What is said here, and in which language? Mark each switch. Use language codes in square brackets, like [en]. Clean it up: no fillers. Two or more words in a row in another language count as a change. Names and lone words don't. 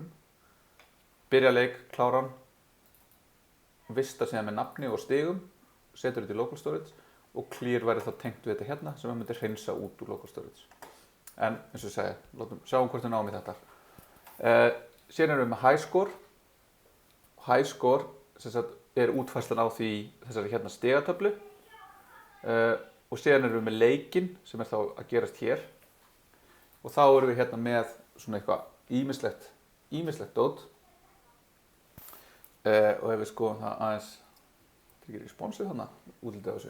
[is] Byrja leik, klára hann, vista síðan með nafni og stigum, setur þetta í [en] local storage [is] og clear væri þá tengt við þetta hérna sem við myndi hreinsa út úr [en] local storage. [is] En eins og ég segi, sjáum hvort við náum í þetta. Síðan erum við með [en] high score. High score [is] er útfærslan á þessari hérna stigatöflu. Og síðan erum við með leikinn sem þá að gerast hér. Og þá erum við hérna með svona eitthvað ýmislegt dót. Og ef við skoðum það aðeins, þetta er ekki responsið þannig, útlitið á þessu.